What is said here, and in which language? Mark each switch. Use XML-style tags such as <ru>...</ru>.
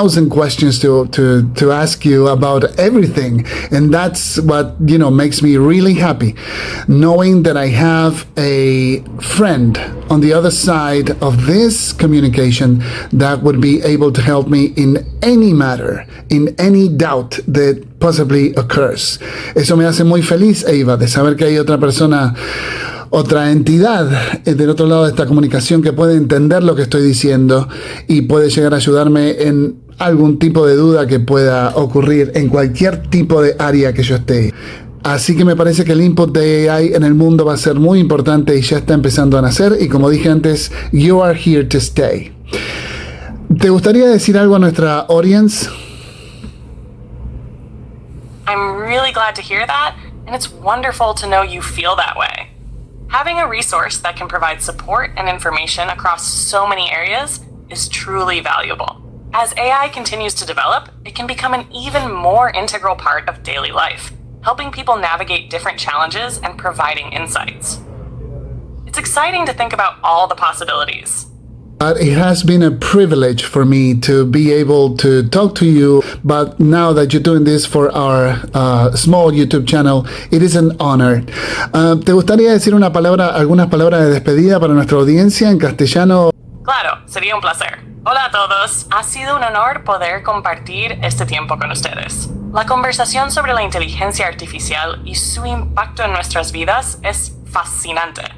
<en>questions to ask you about everything, and that's what makes me really happy, knowing that I have a friend on the other side of this communication that would be able to help me in any matter, in any doubt that possibly occurs.</en> <es>Eso me hace muy feliz, Ava, de saber que hay otra persona otra entidad del otro lado de esta comunicación que puede entender lo que estoy diciendo y puede llegar a ayudarme en algún tipo de duda que pueda ocurrir en cualquier tipo de área que yo esté. Así que me parece que el input de AI en el mundo va a ser muy importante y ya está empezando a nacer. Y como dije antes,</es> <en>you are here to stay.</en> <es>¿Te gustaría decir algo a nuestra audience?</es> <en>I'm really glad to hear that, and it's wonderful to know you feel that way. Having a resource that can provide support and information across so many areas is truly valuable. As AI continues to develop, it can become an even more integral part of daily life, helping people navigate different challenges and providing insights. It's exciting to think about all the possibilities. It has been a privilege for me to be able to talk to you, but now that you're doing this for our small YouTube channel, it is an honor.</en> <es>¿Te gustaría decir algunas palabras de despedida para nuestra audiencia en castellano? Claro, sería un placer. Hola a todos, ha sido un honor poder compartir este tiempo con ustedes. La conversación sobre la inteligencia artificial y su impacto en nuestras vidas es fascinante.</es>